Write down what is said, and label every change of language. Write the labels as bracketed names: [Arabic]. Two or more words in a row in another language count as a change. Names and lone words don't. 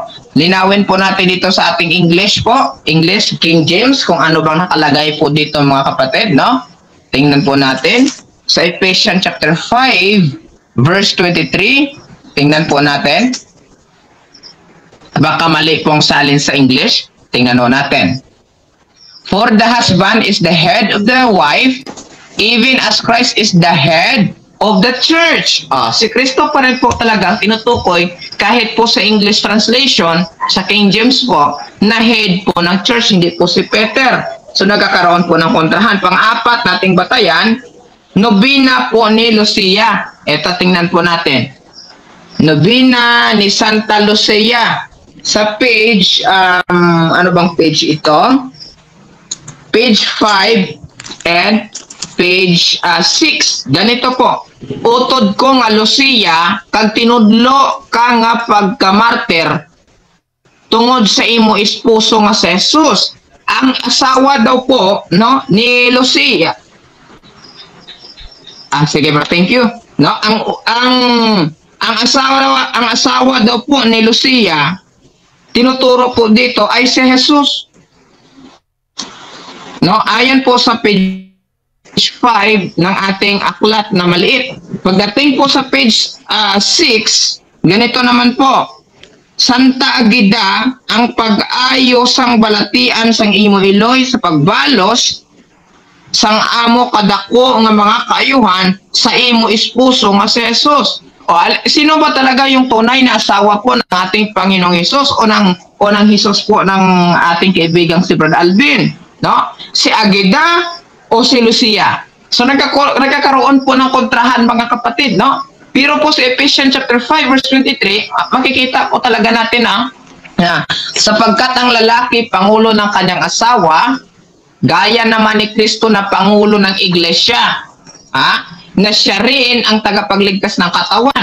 [Filipino] Linawin po natin dito sa ating English po, English King James, kung ano bang nakalagay po dito mga kapatid, no? Tingnan po natin sa Ephesians [English] chapter 5 verse 23. [Filipino] Tingnan po natin. Baka mali pong salin sa English. Tingnan po natin. [English] For the husband is the head of the wife, even as Christ is the head of the church. [Filipino] Si Kristo pa rin po talagang tinutukoy, kahit po sa [English] English translation, [Filipino] sa King James po, na head po ng church, hindi po si Peter. So nagkakaroon po ng kontrahan. Pang-apat nating batayan, Nobina po ni Lucia. Ito tingnan po natin. Nobina ni Santa Lucia. Sa page, ano bang page ito? [English] Page 5 and page 6. [Filipino] Ganito po. [Hiligaynon] Utod ko nga Lucia, kag tinudlo ka nga pagkamartir, tungod sa imo esposo nga si Jesus. [Filipino] Ang asawa daw po, no, ni Lucia. Sige ba, [English] thank you. [Filipino] No, ang asawa daw po ni Lucia, tinuturo po dito ay si Jesus. No, ayon po sa page 5 ng ating aklat na maliit. Pagdating po sa page 6, ganito naman po. [Hiligaynon] Santa Agida, ang pag-ayo sang balatian sang imo iloy sa pagbalos sang amo kadako nga mga kaayuhan sa imo esposo nga si Jesus. [Filipino] Sino ba talaga yung tunay na asawa po ng ating Panginoong Jesus o ng Jesus po ng ating kaibigang si Brad Alvin? No? Si Agida o si Lucia? So nagkakaroon po ng kontrahan mga kapatid, no? Pero po sa Ephesians [English] chapter 5 verse 23, [Filipino] makikita po talaga natin na sapagkat ang lalaki pangulo ng kanyang asawa, gaya naman ni Kristo na pangulo ng iglesia, na siya rin ang tagapagligtas ng katawan.